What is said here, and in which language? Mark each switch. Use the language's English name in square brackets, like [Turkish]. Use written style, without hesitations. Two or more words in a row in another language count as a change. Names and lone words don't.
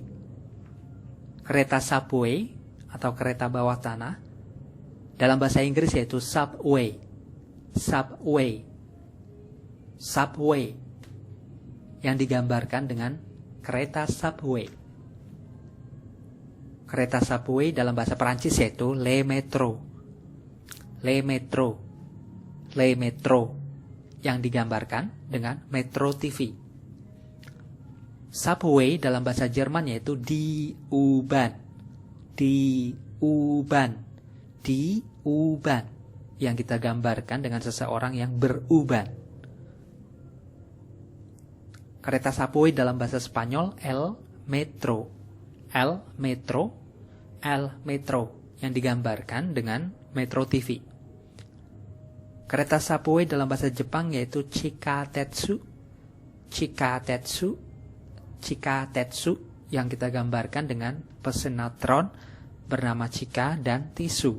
[Indonesian] Kereta subway atau kereta bawah tanah dalam bahasa Inggris yaitu subway. Subway. Subway yang digambarkan dengan kereta subway. Kereta subway dalam bahasa Perancis yaitu [French] le métro. Le métro. Le métro [Indonesian] yang digambarkan dengan Metro TV. Subway dalam bahasa Jerman yaitu [German] die U-Bahn. Die U-Bahn. Die U-Bahn [Indonesian] yang kita gambarkan dengan seseorang yang beruban. Kereta subway dalam bahasa Spanyol [Spanish] el metro. El metro. El metro [Indonesian] yang digambarkan dengan Metro TV. Kereta subway dalam bahasa Jepang yaitu chikatetsu. Chikatetsu. Chikatetsu yang kita gambarkan dengan pesinetron bernama Chika dan Tisu.